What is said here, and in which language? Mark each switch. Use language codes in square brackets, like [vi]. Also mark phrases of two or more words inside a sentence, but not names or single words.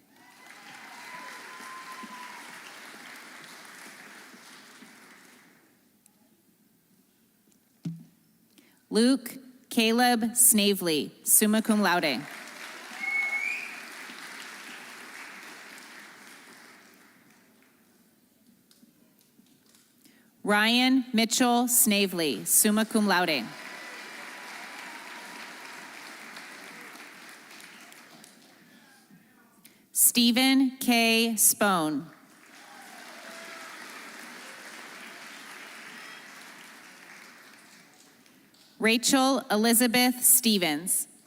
[en] Luke Caleb Snavely, [la] summa cum laude. [en] Ryan Mitchell Snavely, [la] summa cum laude. [en] Stephen K. Spone. Rachel Elizabeth Stevens.